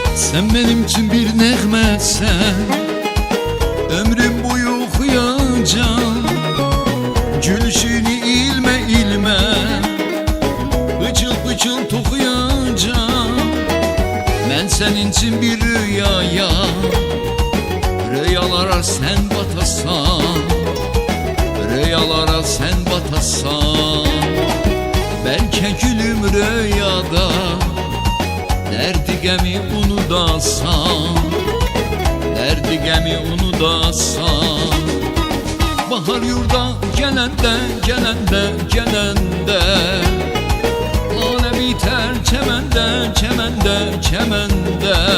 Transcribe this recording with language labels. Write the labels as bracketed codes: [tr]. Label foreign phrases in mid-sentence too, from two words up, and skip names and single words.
[tr] Sen benim için [az] bir nəğməsən, ömrüm boyu oxuyacağım. Gülüşünü ilmə ilmə, bıçıl bıçıl toxuyacağım. Mən sənin için bir rüyaya, rüyalara sen batasan, rüyalara sen batasan. Belki gülüm rüyada, derdi gəmi unudasan, derdi gəmi unudasan. Bahar yurda gələndə, gələndə, gələndə, lale biter çəməndə, çəməndə, çəməndə.